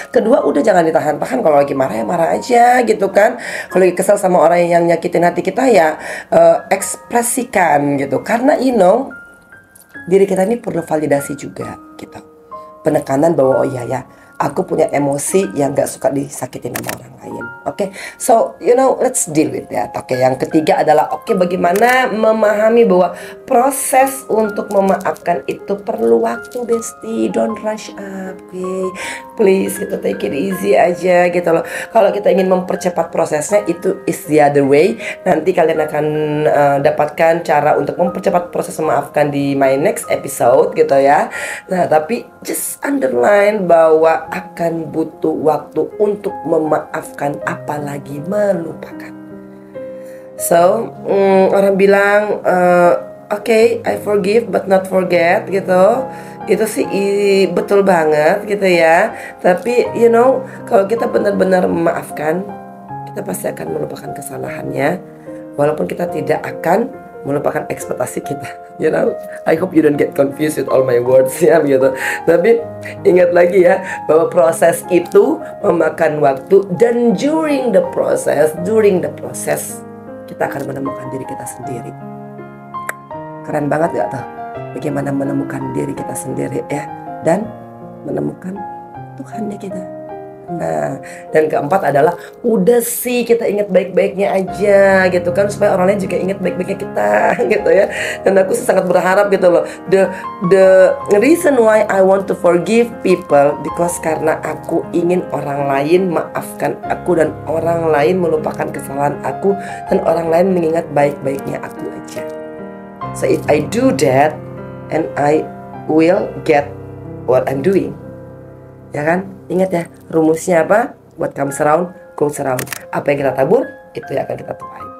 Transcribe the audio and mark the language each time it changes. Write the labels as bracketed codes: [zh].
[id] Kedua, udah jangan ditahan-tahan. Kalau lagi marah ya marah aja gitu kan. Kalau lagi kesel sama orang yang nyakitin hati kita ya ekspresikan gitu. Karena diri kita ini perlu validasi juga gitu. Penekanan bahwa oh iya ya, aku punya emosi yang gak suka disakitin sama orang lain. [en] Oke, so you know, let's deal with that. [id] Oke, yang ketiga adalah bagaimana memahami bahwa proses untuk memaafkan itu perlu waktu, bestie. [en] Don't rush up, please, kita take it easy aja gitu loh. [id] Kalau kita ingin mempercepat prosesnya, itu [en] is the other way. [id] Nanti kalian akan dapatkan cara untuk mempercepat proses memaafkan di [en] my next episode [id] gitu ya. Nah, tapi [en] just underline [id] bahwa akan butuh waktu untuk memaafkan, apalagi melupakan. [en] So, [id] orang bilang, [en] okay, I forgive but not forget gitu. [id] Itu sih betul banget gitu ya. Tapi [en] you know, [id] kalau kita benar-benar memaafkan, kita pasti akan melupakan kesalahannya, walaupun kita tidak akan melupakan ekspektasi kita. [en] You know, I hope you don't get confused with all my words ya gitu. [id] Tapi ingat lagi ya, bahwa proses itu memakan waktu, dan [en] during the process [id] kita akan menemukan diri kita sendiri. Keren banget gak tuh? Bagaimana menemukan diri kita sendiri ya, dan menemukan Tuhannya kita. Nah, dan keempat adalah udah sih kita ingat baik-baiknya aja gitu kan, supaya orang lain juga ingat baik-baiknya kita gitu ya. Dan aku sangat berharap gitu loh, [en] the reason why I want to forgive people because [id] karena aku ingin orang lain maafkan aku, dan orang lain melupakan kesalahan aku, dan orang lain mengingat baik-baiknya aku aja. [en] So if I do that, and I will get what I'm doing. Ya kan? [id] Ingat ya, rumusnya apa? [en] What comes around, goes around. [id] Apa yang kita tabur, itu yang akan kita tuai.